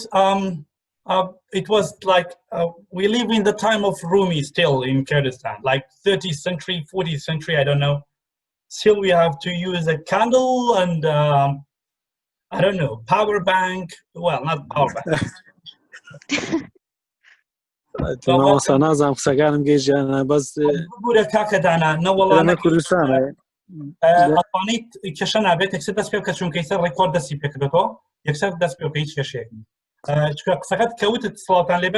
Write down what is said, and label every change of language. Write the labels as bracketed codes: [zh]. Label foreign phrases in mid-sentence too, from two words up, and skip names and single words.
[en] It was like we live in the time of Rumi still in Kurdistan, like 30th century, 40th century, I don't know. Still, we have to use a candle and I don't know, power bank. Well, not power bank. [ckb] مامۆستا نازانم قسەکانم گەیشتیانە بەس بورە کاکەدانە نەوەڵانە کوردستانە ئەتوانیت کێشە نابێت یەکسەر دەست پێ بکە چونکە ئیسەر ڕێکۆرد دەستی پێکردێتەوە یەکسەر دەست پێ بکە هیچ کێشەیەک نیە. چونکە قسەکەت کەوتت سڵاتان لێبێت